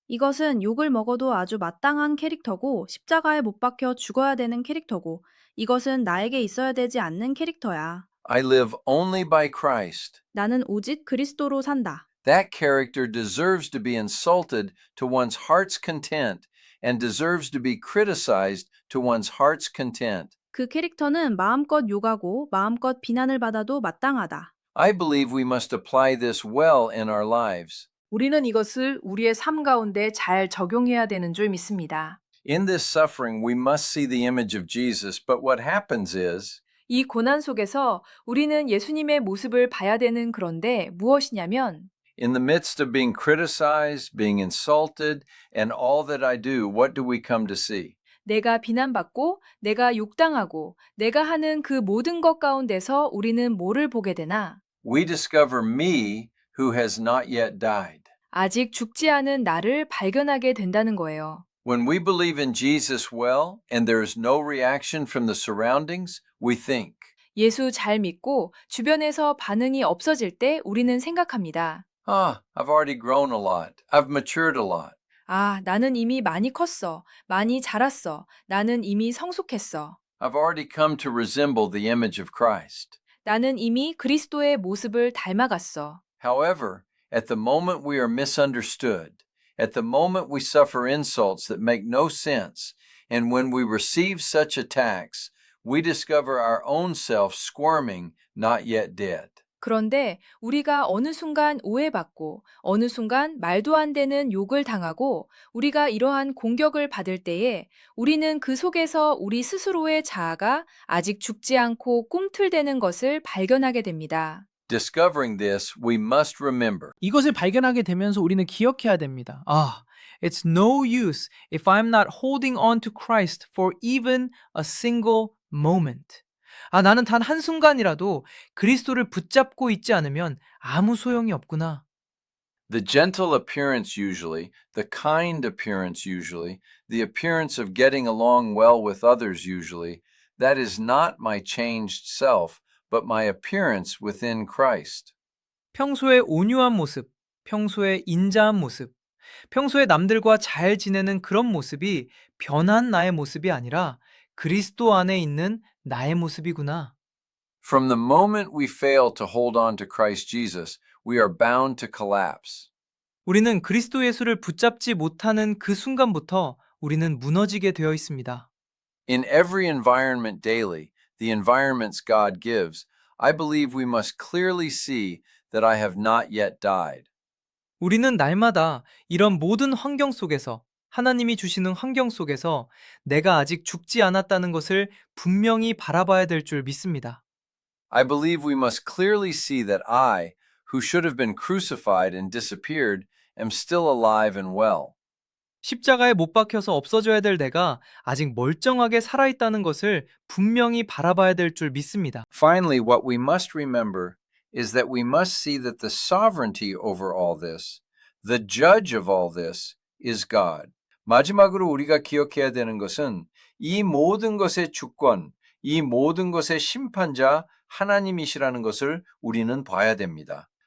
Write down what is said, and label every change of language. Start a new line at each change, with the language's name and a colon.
Korean: 이것은 욕을 먹어도 아주 마땅한 캐릭터고 십자가에 못 박혀 죽어야 되는 캐릭터고 이것은 나에게 있어야 되지 않는 캐릭터야.
English: I live only by Christ.
Korean: 나는 오직 그리스도로 산다.
English: That character deserves to be insulted to one's heart's content and deserves to be criticized to one's heart's content.
Korean: 그 캐릭터는 마음껏 욕하고 마음껏 비난을 받아도 마땅하다.
English: I believe we must apply this well in our lives.
Korean: 우리는 이것을 우리의 삶 가운데 잘 적용해야 되는 줄 믿습니다.
English: In this suffering, we must see the image of Jesus, but what happens is
Korean: 이 고난 속에서 우리는 예수님의 모습을 봐야 되는 그런데 무엇이냐면
English: in the midst of being criticized, being insulted, and all that I do, what do we come to see?
Korean: 내가 비난받고 내가 욕당하고 내가 하는 그 모든 것 가운데서 우리는 뭐를 보게 되나?
English: We discover me who has not yet died.
Korean: 아직 죽지 않은 나를 발견하게 된다는 거예요.
English: When we believe in Jesus well and there is no reaction from the surroundings, we think.
Korean: 예수 잘 믿고 주변에서 반응이 없어질 때 우리는 생각합니다.
English: I've already grown a lot. I've matured a lot.
Korean: 아, 나는 이미 많이 컸어. 많이 자랐어. 나는 이미 성숙했어.
English: I've already come to resemble the image of Christ.
Korean: 나는 이미 그리스도의 모습을 닮아갔어.
English: However, at the moment we are misunderstood, at the moment we suffer insults that make no sense, and when we receive such attacks, we discover our own self squirming, not yet dead.
Korean: 그런데 우리가 어느 순간 오해받고 어느 순간 말도 안 되는 욕을 당하고 우리가 이러한 공격을 받을 때에 우리는 그 속에서 우리 스스로의 자아가 아직 죽지 않고 꿈틀대는 것을 발견하게 됩니다.
English: Discovering this, we must remember.
Korean: 이것을 발견하게 되면서 우리는 기억해야 됩니다.
English: It's no use if I'm not holding on to Christ for even a single moment.
Korean: 나는 단 한순간이라도 그리스도를 붙잡고 있지 않으면 아무 소용이 없구나.
English: The gentle appearance usually, the kind appearance usually, the appearance of getting along well with others usually, that is not my changed self, but my appearance within Christ.
Korean: 평소에 온유한 모습, 평소에 인자한 모습, 평소에 남들과 잘 지내는 그런 모습이 변한 나의 모습이 아니라 그리스도 안에 있는 나의 모습이구나.
English: From the moment we fail to hold on to Christ Jesus, we are bound to collapse.
Korean: 우리는 그리스도 예수를 붙잡지 못하는 그 순간부터 우리는 무너지게 되어 있습니다.
English: In every environment daily, the environments God gives, I believe we must clearly see that I have not yet died.
Korean: 우리는 날마다 이런 모든 환경 속에서 하나님이 주시는 환경 속에서 내가 아직 죽지 않았다는 것을 분명히 바라봐야 될 줄 믿습니다.
English: I believe we must clearly see that I, who should have been crucified and disappeared, am still alive and well.
Korean: 십자가에 못 박혀서 없어져야 될 내가 아직 멀쩡하게 살아있다는 것을 분명히 바라봐야 될 줄 믿습니다.
English: Finally, what we must remember is that we must see that the sovereignty over all this, The judge of all this is God.
Korean: 마지막으로 우리가 기억해야 되는 것은 이 모든 것의 주권, 이 모든 것의 심판자 하나님이시라는 것을 우리는 봐야 됩니다.